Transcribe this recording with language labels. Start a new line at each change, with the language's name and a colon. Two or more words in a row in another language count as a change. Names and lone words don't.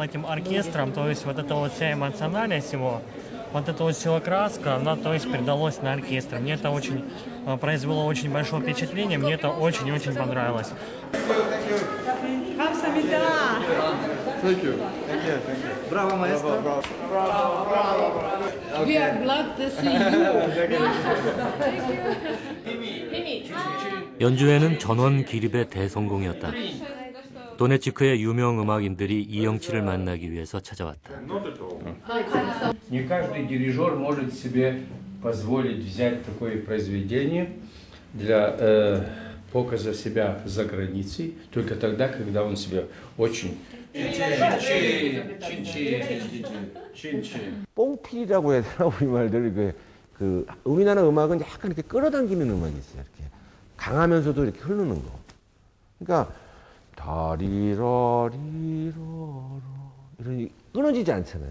Russian: этим оркестром, то есть вот эта вот вся эмоциональность его, вот эта вот вся краска, она то есть передалась на оркестр. Мне это очень произвело очень большое впечатление, мне это очень-очень понравилось. Браво, маэстро.
English: We are glad to see you.
Korean: 연주회는 전원 기립의 대성공이었다. 도네츠크의 유명 음악인들이 이영칠을 만나기 위해서 찾아왔다.
Russian: Не каждый дирижер может себе позволить взять такое произведение, для показа себя за границей только тогда, когда он себя очень
Korean: 뽕필이라고 해야 되나 우리말들 우리나라 음악은 약간 이렇게 끌어당기는 음악이 있어요. 이렇게 강하면서도 이렇게 흐르는 거. 그러니까 다리라리라라 이런 끊어지지 않잖아요.